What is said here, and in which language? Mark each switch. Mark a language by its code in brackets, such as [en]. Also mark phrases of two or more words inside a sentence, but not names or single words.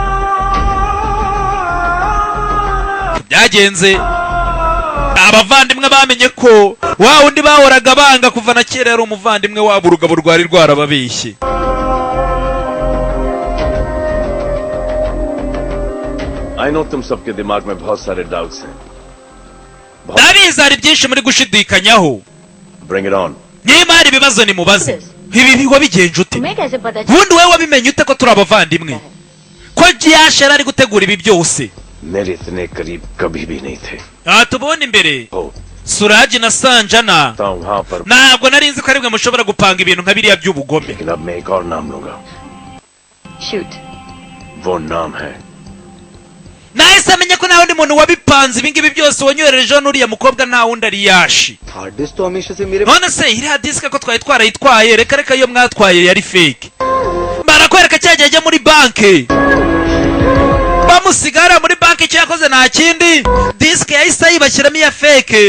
[rw] byagenze abavandimwe bamenye ko wa wundi bahoraga banga kuva na kera yari umuvandimwe wabo, urugabo rwari rwarababeshye. [en] I know [hi] तुम सबके दिमाग में बहुत सारे doubts हैं. [rw] ndabizi hari byinshi muri gushidikanyaho. [en] Bring it on. [rw] niba hari ibibazo nimubaze. ibi wabigenje ute? ubundi wowe wabimenye ute ko turi abavandimwe? ko Giyashe ari gutegura ibi byose? [hi] मेरे इतने करीब कभी भी नहीं थे. [rw] tubone imbere Suraji na Sanjana ntabwo nari nzi ko aribwe mushobora gupanga ibintu nka biriya by'ubugome. [hi] लेकिन अब मैं एक और नाम लूंगा. [en] Shoot. [hi] वो नाम है [rw] nahise amenya ko nta wundi muntu wabipanze ibingibi byose wanyoherejeho n'uriya mukobwa nta wundi ari Yashi. none se iriya disike ko twari twarayitwaye, reka iyo mwatwaye yari fake. barakwereka cyagiye ajya muri banki bamusigara muri banki, icyo yakoze nta kindi, disike yahise ayibashyiramo iya fake.